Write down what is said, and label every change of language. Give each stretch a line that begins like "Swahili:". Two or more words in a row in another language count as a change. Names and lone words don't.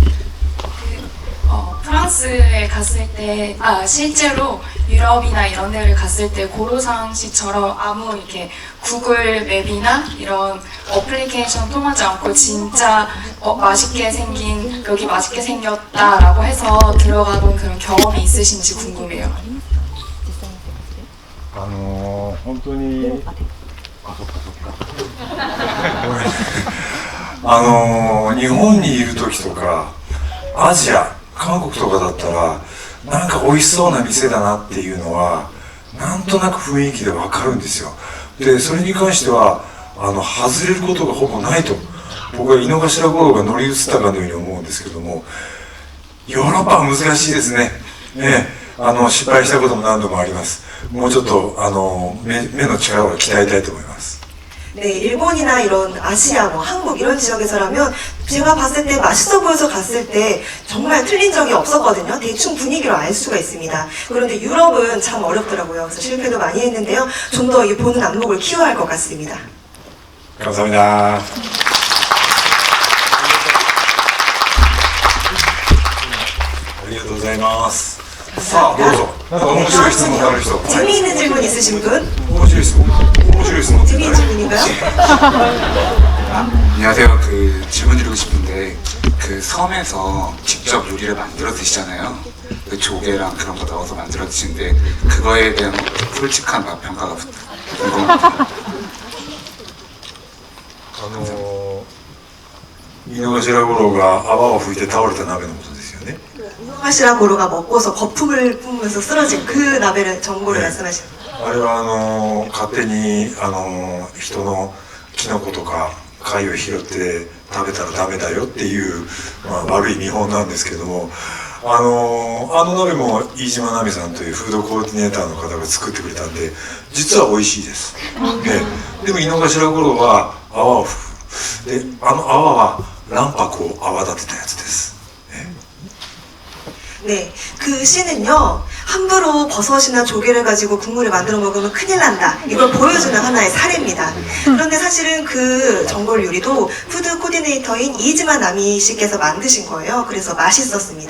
Korean: 프랑스에 갔을 때, 실제로 유럽이나 이런 데를 갔을 때 고로상 씨처럼 아무 이렇게 구글 맵이나 이런 어플리케이션 통하지 않고 진짜 맛있게 생긴, 여기 맛있게 생겼다라고 해서 들어가본 그런 경험이 있으신지 궁금해요.
Japanese: 本当に日本にいる時とかアジア韓国とかだったらなんか美味しそうな店だなっていうのはなんとなく雰囲気でわかるんですよ。でそれに関しては外れることがほぼないと僕は井の頭五郎が乗り移ったかのように思うんですけども、ヨーロッパは難しいですね。失敗したことも何度もあります。もうちょっと目の力を鍛えたいと思います。
Korean: 네, 일본이나 이런 아시아, 한국 이런 지역에서라면 제가 봤을 때 맛있어 보여서 갔을 때 정말 틀린 적이 없었거든요. 대충 분위기로 알 수가 있습니다. 그런데 유럽은 참 어렵더라고요. 그래서 실패도 많이 했는데요. 좀 더 이 보는 안목을 키워야 할 것 같습니다. 감사합니다.
Japanese: ありがとうございます。さあ、どうぞ。なんか面白い質問がある人。
Korean: 재미있는 질문 있으신 분?
Japanese: 面白い質問。面白い質問。
Korean: 재미있는 질문인가요? 안녕하세요. 질문 드리고 싶은데 섬에서 직접 요리를 만들어 드시잖아요. 그 조개랑 그런 거 넣어서 만들어 드시는데 그거에 대한 솔직한 맛 평가가 궁금합니다.
Japanese: 井の頭五郎が泡を吹いて倒れた鍋のことですよね。
Korean: 이노가시라 고로가 먹고서 거품을 뿜으면서 쓰러진 그 나베를 정보를 말씀하시는
Japanese: あれは勝手に人のキノコとか貝を拾って食べたらダメだよっていう、悪い見本なんですけども、鍋も飯島奈美さんというフードコーディネーターの方が作ってくれたんで実は美味しいです、でも井の頭五郎は泡を吹くで泡は卵白を泡立てたやつです。
Korean: 네, 그 시는요 함부로 버섯이나 조개를 가지고 국물을 만들어 먹으면 큰일 난다 이걸 보여주는 하나의 사례입니다. 그런데 사실은 그 전골 요리도 푸드 코디네이터인 이즈마 나미 씨께서 만드신 거예요. 그래서 맛있었습니다.